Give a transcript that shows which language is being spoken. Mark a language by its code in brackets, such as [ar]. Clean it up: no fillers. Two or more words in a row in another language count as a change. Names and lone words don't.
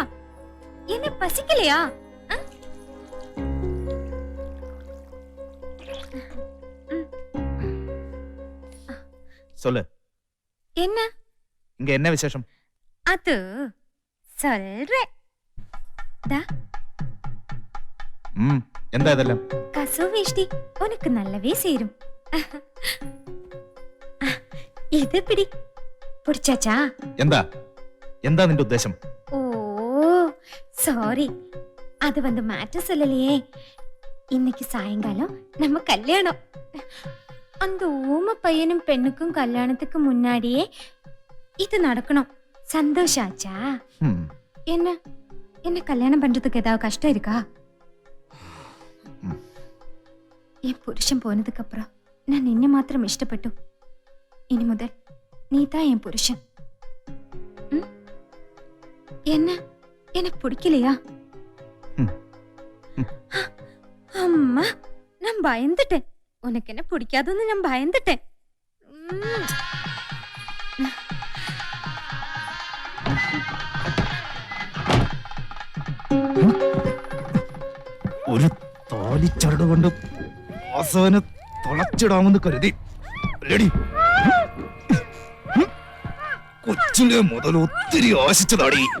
[ta] என்ன பசிக்கலையா? சொல்லு. என்ன இங்க என்ன விசேஷம்? அது சொல்றேன். [ml] ദാ എന്താ ഇതെല്ലാം? കസവുവേഷ്ടി [ta] உனக்கு நல்லவே சேரும். [ml] ഇത് പിടി. [ta] பிடிச்சாச்சா? [ml] എന്താ എന്താ നിന്റെ ഉദ്ദേശം? ഓ സോറി, [ta] அது வந்து மேட்டர் சொல்லலையே. இன்னைக்கு சாயங்காலம் நம்ம கல்யாணம். அந்த ஊம பையனும் பெண்ணுக்கும் கல்யாணத்துக்கு முன்னாடியே இது நடக்கணும். சந்தோஷாச்சா? என்ன என்ன கல்யாணம் பண்றதுக்கு ஏதாவது கஷ்டம் இருக்கா? என் புருஷன் போனதுக்கு அப்புறம் நான் நின்ன மாத்திரம் இஷ்டப்பட்டு இனி முதல் நீ தான் என் புருஷன். என்ன எனக்கு பிடிக்கலையா? அம்மா, நான் பயந்துட்டேன். உனக்கு என்ன பிடிக்காதுன்னு நான் பயந்துட்டேன். [ml] ഒരു തോലിച്ചരട് കൊണ്ട് വാസവന് തുളച്ചിടാമെന്ന് കരുതി കൊച്ചിലെ മുതൽ ഒത്തിരി ആശിച്ചതാടി.